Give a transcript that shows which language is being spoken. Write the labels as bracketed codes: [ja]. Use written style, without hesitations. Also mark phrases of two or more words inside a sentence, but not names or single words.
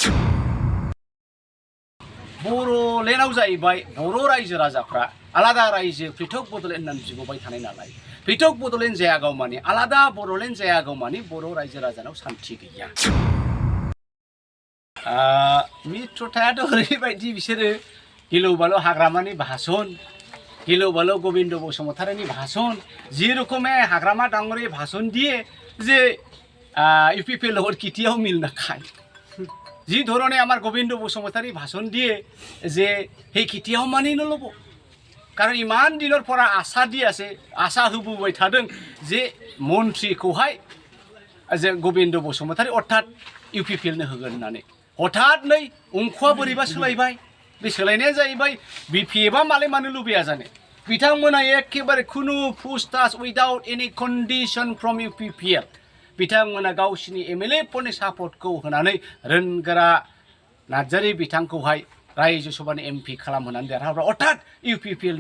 [brx] बर'लेण्डआव जाहैबाय बर' रायजो राजाफ्रा आलादा रायजो पृथक बड'लेण्ड होननानै बिगोबाय थानाय नालाय पृथक बड'लेण्ड जायागौमानि आलादा बर'लेण्ड जायागौमानि बर' रायजो राजानाव सान्थि गैया मित्रथायाथ' ओरैबायदि बिसोरो गिलु बालु हाग्रामानि भाषण गिलु बालु गोविंद बसुमतारीनि भाषण जे रकमे हाग्रामा डांगरे भाषण दिए [as] जे ইউপিপিএল লগত কেতিয়াও মিল নাখায় যি ধৰণে আমাৰ গোবিন্দ বসুমতাৰী ভাষণ দিয়ে যে সেই কেতিয়াও মানি নল'ব কাৰণ ইমান দিনৰ পৰা আশা দি আছে আশা [brx] হোবोबाय थादों [as] যে মন্ত্ৰীखौहाय যে গোবিন্দ [brx] বসুমতাৰী অৰ্থাৎ ইউপিপিএলनो होगोन होननानै हठात नै अंख'आ बोरैबा सोलायबाय बे सोलायनाया जाहैबाय बिपिएफआ मालाय मानो लुबैया जानो बिथांमोना एखेबारे खुनु पुछताछ [en] without any condition from UPPL [brx] बिथांमोना गावसिनि एमएलएफोरनि सापर्टखौ होनानै रोनगोरा नार्जारी बिथांखौहाय रायजो सभानि एमपि खालामहोनानै देरहाहोबाय अर्थात इउपिपिएलनि